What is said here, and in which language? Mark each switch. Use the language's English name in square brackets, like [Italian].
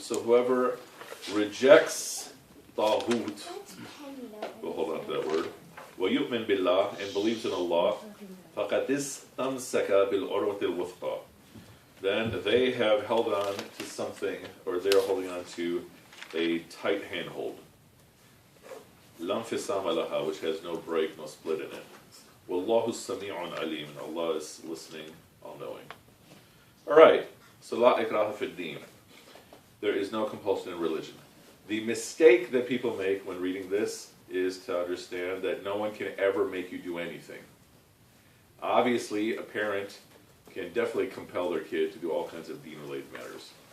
[English] So whoever rejects طاغوت, we'll hold on to that word, [Arabic] وَيُؤْمِن بِاللَّهِ, [English] and believes in Allah, [Arabic] فَقَدْ اسْتَمْسَكَ بِالْعُرْوَةِ الْوُثْقَى. [English] Then they have held on to something, or they are holding on to a tight handhold. [Arabic] لَا انْفِصَامَ لَهَا, [English] which has no break, no split in it. [Arabic] وَاللَّهُ السَّمِيعٌ عَلِيمٌ, [English] and Allah is listening, all-knowing. Alright, so [Arabic] لَا إِكْرَاهَ فِي الدِّينِ. [English] There is no compulsion in religion. The mistake that people make when reading this is to understand that no one can ever make you do anything. Obviously, a parent can definitely compel their kid to do all kinds of deen-related matters.